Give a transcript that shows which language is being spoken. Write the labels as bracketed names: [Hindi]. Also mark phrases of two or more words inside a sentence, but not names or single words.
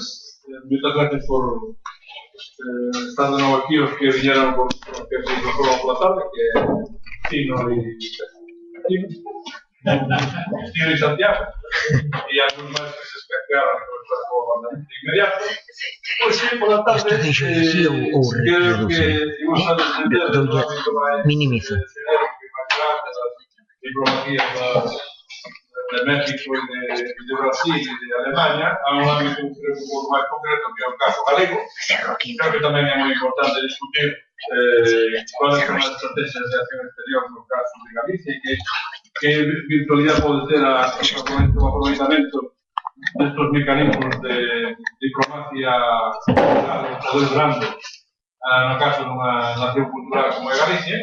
[Spanish] Muchas gracias por estar de nuevo aquí. Os que vinieron por que se incorporaron por la tarde, que Tino y Santiago. Y algunos más que se escaquearon por el inmediato. Pues sí, por la tarde. [Galician] Isto deixo así ou reduce? Minimizo. [Spanish] Diplomatías de México y de Brasil y de Alemania a un ámbito [Galician] un pouco máis concreto que é o caso galego. Creo que tamén é moi importante discutir [Spanish] cuáles son [Galician] as estrategias de acción exterior no caso de Galicia e que virtualidade pode ter o aproveitamento destes mecanismos de diplomacia cultural de poder grande no caso dunha nación cultural como é Galicia.